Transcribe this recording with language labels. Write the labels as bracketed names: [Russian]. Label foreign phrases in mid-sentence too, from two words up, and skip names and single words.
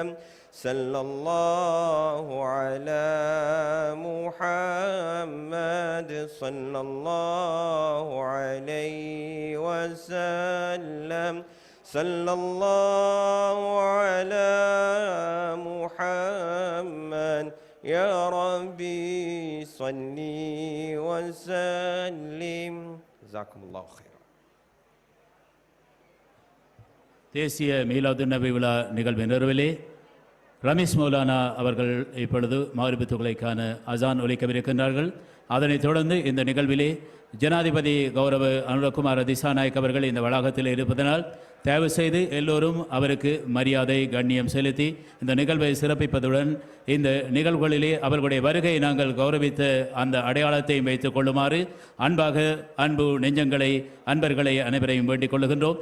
[Arabic] صلى الله على محمد صلى الله عليه وسلم. صلى الله على محمد يا ربي صلي وسلم. جزاكم الله خيرا. [Tamil] தேசிய மீலாது நபி விழா நிகழ்வின் நிறைவிலே ரமேஷ் மௌலானா அவர்கள் இப்பொழுது மக்ரிப் தொழுகைக்கான அசான் ஒலிக்கவிருக்கின்றார்கள். அதனைத் தொடர்ந்து இந்த நிகழ்விலே ஜனாதிபதி கௌரவ அனுரகுமார திசாநாயக் அவர்கள் இந்த வளாகத்தில் இருப்பதனால் தயவு செய்து எல்லோரும் அவருக்கு மரியாதை கண்ணியம் செலுத்தி இந்த நிகழ்வை சிறப்பிப்பதுடன் இந்த நிகழ்வுகளிலே அவர்களுடைய வருகையை நாங்கள் கௌரவித்த அந்த அடையாளத்தையும் வைத்துக் கொள்ளுமாறு அன்பு நெஞ்சங்களை அன்பர்களை அனைவரையும் வேண்டிக் கொள்ளுகின்றோம்.